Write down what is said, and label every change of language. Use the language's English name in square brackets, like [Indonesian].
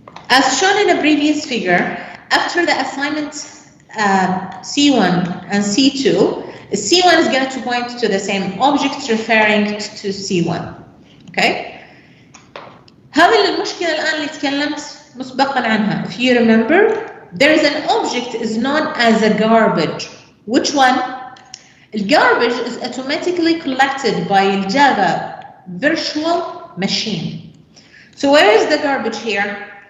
[English] As shown in the previous figure, after the assignment C1 and C2, C1 is going to point to the same object referring to C1. Okay. [Arabic] هذه المشكلة الآن اللي تكلمت مسبقا عنها. [English] If you remember, there is an object is known as a garbage. Which one? The garbage is automatically collected by the Java virtual machine. So where is the garbage here?